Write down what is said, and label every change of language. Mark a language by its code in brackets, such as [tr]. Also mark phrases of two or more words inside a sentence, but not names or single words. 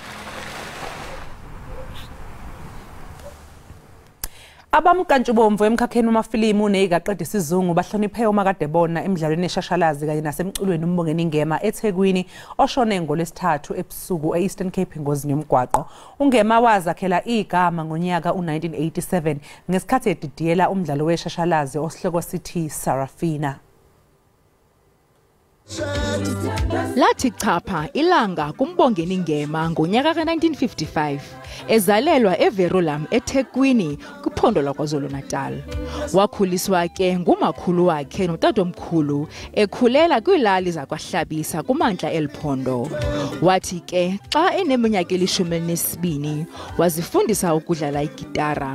[zu] Abamkantshubomvu emkhakheni wamafilimu nezigaqeda isizungu bahloniphe umakade bona emidlalweni eshashalazi kanye nasemculweni umbongeni ngema eThekwini oshone ngolesithathu ebusuku eEastern Cape engozini yomgwaqo. Ungema wazakhela igama ngonyaka u1987 ngesikhathi edidiyela umdlalo weshashalazi osihloko sithi Sarafina. [xh] Lathi chapha ilanga kumbongeni ngema ngonyaka ka1955 ezalelwa eVerulam eThekwini kwiphondo laKwaZulu-Natal. Wakhuliswa ke ngumakhulu wakhe notatomkhulu ekhulela kwilali zakwaHlabisa kumantla eliphondo. Wathi ke xa eneminyaka eli-12 wazifundisa ukudlala igitara.